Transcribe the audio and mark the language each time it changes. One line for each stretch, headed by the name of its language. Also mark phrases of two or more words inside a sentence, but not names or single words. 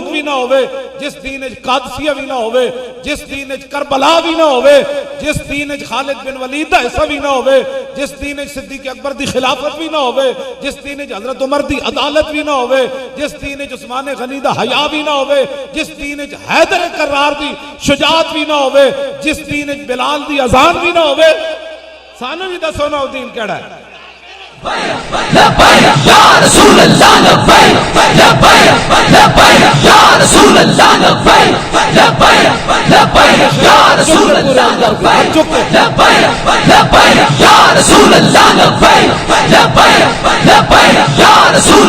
Punjabi: ਭੀ ਨਾ ਹੋਵੇ, ਜਿਸ ਦੀਨ ਕਾਦਸੀਆ ਭੀ ਨਾ ਹੋਵੇ, ਜਿਸ ਦੀਨ ਕਰਬਲਾ ਭੀ ਨਾ ਹੋਵੇ, ਜਿਸ ਦੀਨ ਖ਼ਾਲਿਦ ਬਿਨ ਵਲੀਦ ਦਾ ਹਿੱਸਾ ਭੀ ਨਾ ਹੋਵੇ, ਜਿਸ ਦੀਨ ਸਿੱਦੀਕ ਅਕਬਰ ਦੀ ਖ਼ਿਲਾਫ਼ਤ ਭੀ ਨਾ ਹੋਵੇ, ਜਿਸ ਦੀਨ ਹਜ਼ਰਤ ਉਮਰ ਦੀ ਅਦਾਲਤ ਭੀ ਨਾ ਹੋਵੇ, ਜਿਸ ਦੀਨ ਉਸਮਾਨ ਗ਼ਨੀ ਦਾ ਹਯਾ ਭੀ ਨਾ ਹੋਵੇ, ਜਿਸ ਦੀਨ ਹੈਦਰ ਕਰਾਰ ਦੀ ਸ਼ੁਜਾਅਤ ਭੀ ਨਾ ਹੋਵੇ, ਜਿਸ ਦੀਨ ਬਿਲਾਲ ਦੀ ਅਜ਼ਾਨ ਭੀ ਨਾ ਹੋਵੇ, ਸਾਨੂੰ ਭੀ ਦੱਸੋ ਨਾ ਓ ਦੀਨ ਕਿਹੜਾ ਹੈ।
Arabic: يا رسول الله لبيك لبيك يا رسول الله لبيك لبيك يا رسول الله لبيك لبيك يا رسول الله لبيك لبيك يا رسول